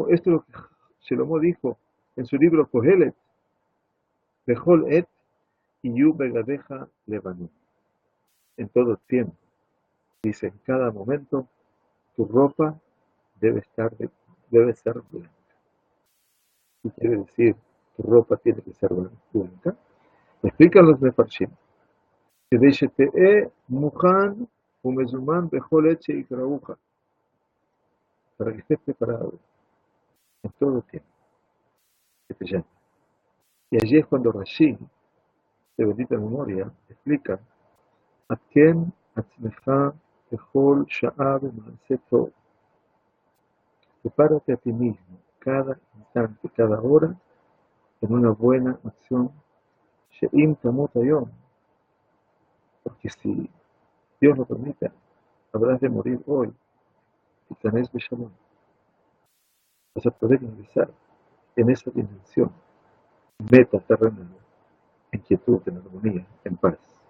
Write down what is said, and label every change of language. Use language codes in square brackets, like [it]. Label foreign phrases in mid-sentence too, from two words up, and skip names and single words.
[es] Esto es lo que Shlomo dijo en su libro Kohelet, [he] בכל עת, יהיו בגדיך לבנים. [es] En todo tiempo, dice, en cada momento, tu ropa debe ser blanca. ¿Qué quiere decir? Tu ropa tiene que ser blanca. Explican los mefarshim. [he] כדי שתהא מוכן ומזומן בכל עת שיקראוך, [es] para que estés preparado en todo tiempo que te llame. Y allí es cuando Rashi, de bendita memoria, explica [he] התקן עצמך בכל שעה במעשה טוב. [es] Prepárate a ti mismo cada instante, cada hora en una buena acción. [he] שאם תמות היום, [es] porque si Dios lo permita, habrás de morir hoy. Y tenés beshalom. Vas a poder ingresar en esa dimensión meta terrenal, en quietud, en armonía, en paz.